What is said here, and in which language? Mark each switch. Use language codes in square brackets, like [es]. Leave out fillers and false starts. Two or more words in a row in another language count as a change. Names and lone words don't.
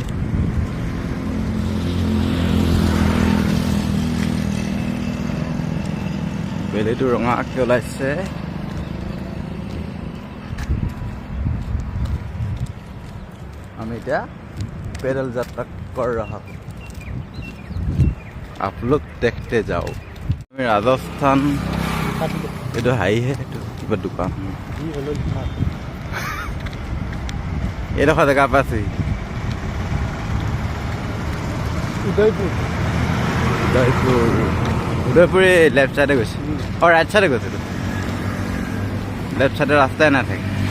[as] বেলিটো ৰঙাকৈ ওলাইছে। আমি এতিয়া পেডেল যাত্ৰা [hi] कर रहा हो, आप लोग देखते जाओ। [as] আমি ৰাজস্থান, এইটো হাইহে, এইটো কিবা দোকান, এইডোখৰ জেগা পাইছোঁহি। উদয়পুৰ লেফ্ট চাইডে গৈছে, ৰাইট চাইডে গৈছে, লেফ্ট চাইডে ৰাস্তাই নাথাকে।